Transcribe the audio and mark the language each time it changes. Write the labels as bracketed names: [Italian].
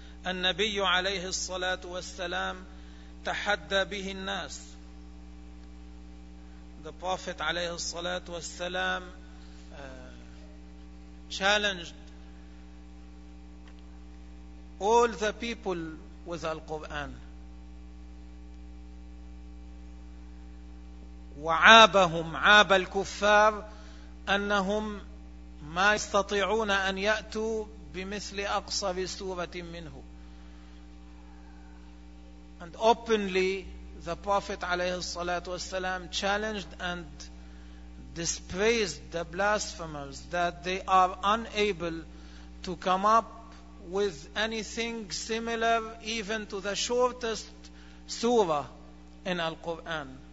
[Arabic] النبي عليه الصلاة والسلام تحدى به الناس. [English] The Prophet [Arabic] عليه الصلاة والسلام [English] challenged all the people with Al-Quran. [Arabic] وعابهم عاب الكفار أنهم ما يستطيعون أن يأتوا بمثل أقصر سورة منه. [English] And openly, the Prophet [Arabic] عليه الصلاة والسلام [English] challenged and dispraised the blasphemers that they are unable to come up with anything similar even to the shortest surah in Al-Quran.